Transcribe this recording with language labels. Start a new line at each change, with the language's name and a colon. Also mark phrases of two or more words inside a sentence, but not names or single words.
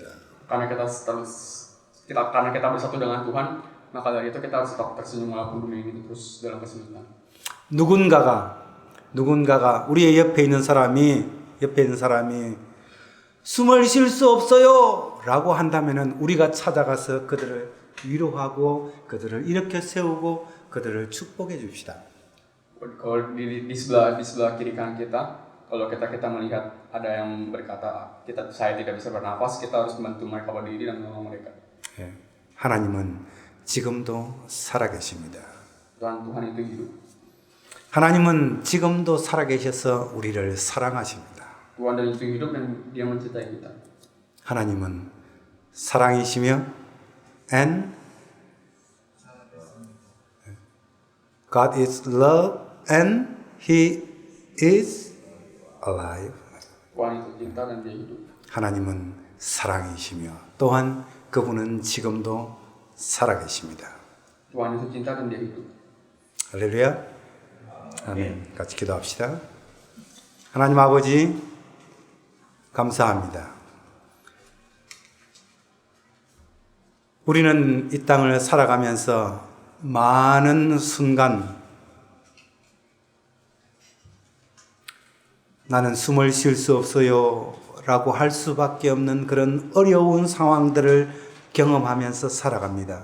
Indonesian: Karena kita bersatu dengan Tuhan, maka dari itu kita harus tetap tersenyum walaupun dunia ini terus dalam kesulitan.
Korean: 누군가가 우리의 옆에 있는 사람이 숨을 쉴 수 없어요 라고 한다면은 우리가 찾아가서 그들을 위로하고 그들을 일으켜 세우고 그들을 축복해 줍시다.
Indonesian: Kalau di sebelah kiri kanan kita, kalau kita melihat ada yang berkata saya tidak bisa bernafas, kita harus membantu mereka berdiri dan menolong mereka.
Korean: 하나님은 지금도 살아계십니다.
Indonesian: Tuhan itu hidup.
Korean: 하나님은 지금도 살아계셔서 우리를 사랑하십니다.
Indonesian: Tuhan dan itu hidup dan Dia mencintai kita.
Korean: 하나님은 사랑이시며
English: and God is love and He is alive.
Indonesian: Tuhan itu cinta dan Dia hidup.
Korean: 하나님은 사랑이시며 또한 그분은 지금도 살아계십니다.
Indonesian: Tuhan itu cinta dan Dia hidup.
Korean: 할렐루야. 아멘. 같이 기도합시다. 하나님 아버지 감사합니다. 우리는 이 땅을 살아가면서 많은 순간 나는 숨을 쉴 수 없어요 라고 할 수밖에 없는 그런 어려운 상황들을 경험하면서 살아갑니다.